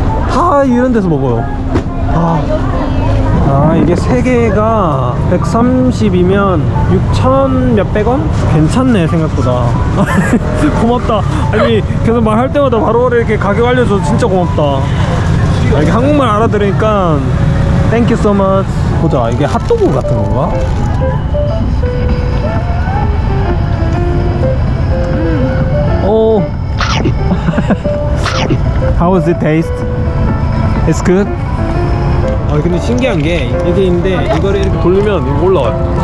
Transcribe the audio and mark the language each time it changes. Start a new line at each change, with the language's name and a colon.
Korean: 다 이런 데서 먹어요. 이게 3개가 130이면 6천 몇백 원? 괜찮네 생각보다. 고맙다. 아니 계속 말할 때마다 바로 이렇게 가격 알려줘서 진짜 고맙다. 이게 한국말 알아들으니까
English: Thank you so much.
Korean: 보자, 이게 핫도그 같은 건가? 오.
English: How was it taste? It's good?
Korean: 근데 신기한 게 이게 있는데 이거를 이렇게 돌리면 이거 올라와요.